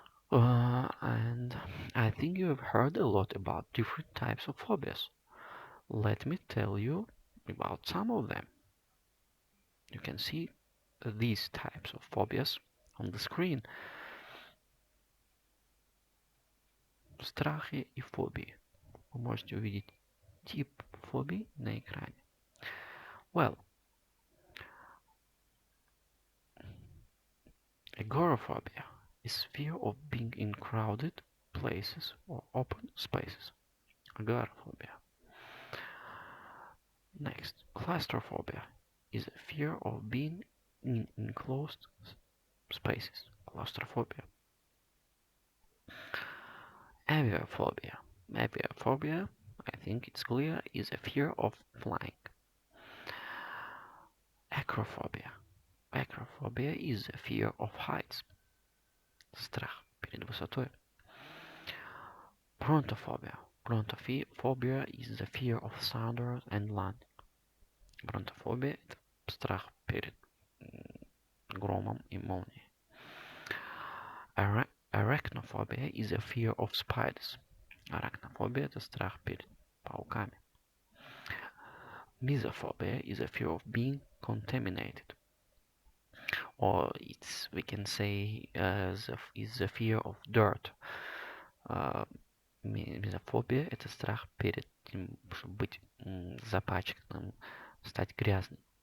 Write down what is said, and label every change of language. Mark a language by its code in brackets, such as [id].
[en] And I think you have heard a lot about different types of phobias. Let me tell you about some of them. You can see these types of phobias on the screen. [ru] Страхи и фобии. Вы можете увидеть тип фобий на экране. [en] Well, agoraphobia is fear of being in crowded places or open spaces. Agoraphobia. Next, claustrophobia is a fear of being in enclosed spaces. Claustrophobia. Aviophobia. Aviophobia, I think it's clear, is a fear of flying. Acrophobia. Acrophobia is a fear of heights. [ru] страх перед высотой. Brontophobia. [en] Brontophobia is the fear of thunder and landing. [ru] Brontophobia– это страх перед громом и молнией. [en] Arachnophobia is a fear of spiders. [ru] Arachnophobia– это страх перед пауками. [en] Mesophobia is a fear of being contaminated. Or we can say is the fear of dirt. [ru] Мезофобия– это страх перед тем, чтобы быть запачканным, стать грязным.